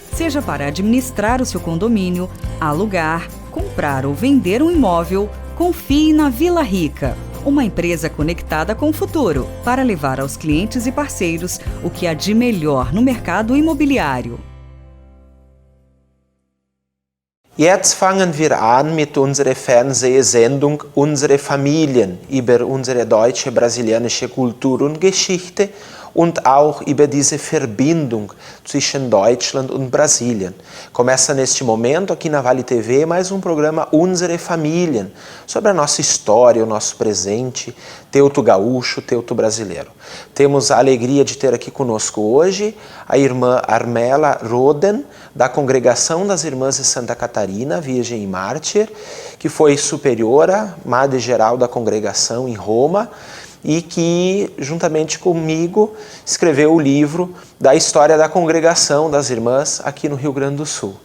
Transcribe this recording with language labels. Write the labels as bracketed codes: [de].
[pt] Seja para administrar o seu condomínio, alugar, comprar ou vender um imóvel, confie na Vila Rica. Uma empresa conectada com o futuro, para levar aos clientes e parceiros o que há de melhor no mercado imobiliário. [de] Jetzt fangen wir an mit unserer Fernsehsendung Unsere Familien über unsere deutsche brasilianische Kultur und Geschichte und auch über diese Verbindung zwischen Deutschland und Brasilien. [pt] Começa neste momento aqui na Vale TV mais um programa Unsere Familien, sobre a nossa história, o nosso presente, teuto gaúcho, teuto brasileiro. Temos a alegria de ter aqui conosco hoje a irmã Armela Roden, da Congregação das Irmãs de Santa Catarina, Virgem e Mártir, que foi superiora, madre geral da congregação em Roma, e que, juntamente comigo, escreveu o livro da história da congregação das irmãs aqui no Rio Grande do Sul.